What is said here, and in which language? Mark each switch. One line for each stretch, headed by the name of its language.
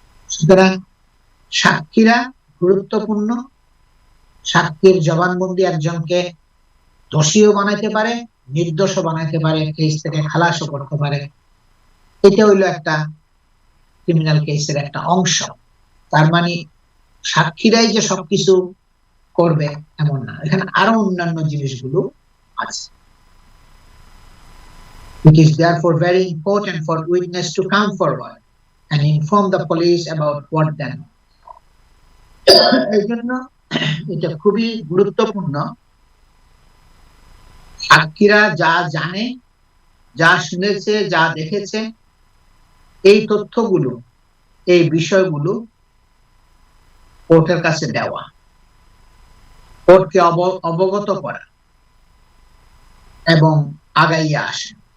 Bangla: সুতরাং সাক্ষীরা গুরুত্বপূর্ণ। সাক্ষীর জবানবন্দি একজনকে দোষীও বানাইতে পারে, নির্দোষও বানাইতে পারে, কেস থেকে খালাসও করতে পারে। এটা হইলো একটা ক্রিমিনাল কেসের একটা অংশ। তার মানে সাক্ষীরাই যে সবকিছু করবে এমন না, এখানে আরো অন্যান্য জিনিসগুলো আছে।
English: It is therefore very important for witness to come forward and inform the police about what they know.
Bangla: এই জন্য এটা খুবই গুরুত্বপূর্ণ, সাক্ষীরা যা জানে, যা শুনেছে, যা দেখেছে, এই তথ্যগুলো, এই বিষয়গুলো কোর্টের কাছে দেওয়া, কোর্টকে অবগত করা এবং আগাইয়া আসে।